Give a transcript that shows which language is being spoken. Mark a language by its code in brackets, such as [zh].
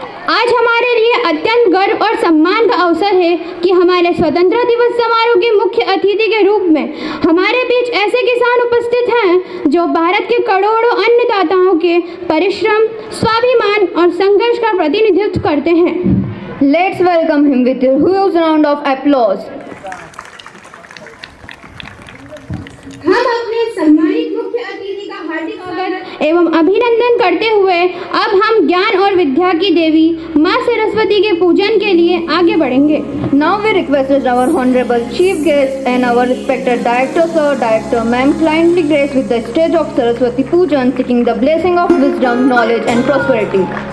[hi] आज हमारे लिए अत्यंत गर्व और सम्मान का अवसर है कि हमारे स्वतंत्रता दिवस समारोह के मुख्य अतिथि के रूप में हमारे बीच ऐसे किसान उपस्थित हैं जो भारत के करोड़ों अन्नदाताओं के परिश्रम, स्वाभिमान और संघर्ष का प्रतिनिधित्व करते हैं। [en] Let's welcome him with a huge round of applause. [hi] हम अपने सम्मानित मुख्य अतिथि का हार्दिक स्वागत एवं अभिनंदन करते हुए अब हम ज्ञान और विद्या की देवी माँ सरस्वती के पूजन के लिए आगे बढ़ेंगे। [en] Now we request our honorable chief guest and our respected director sir, director ma'am, kindly grace with the stage of Saraswati Pujan, seeking the blessing of wisdom, knowledge and prosperity.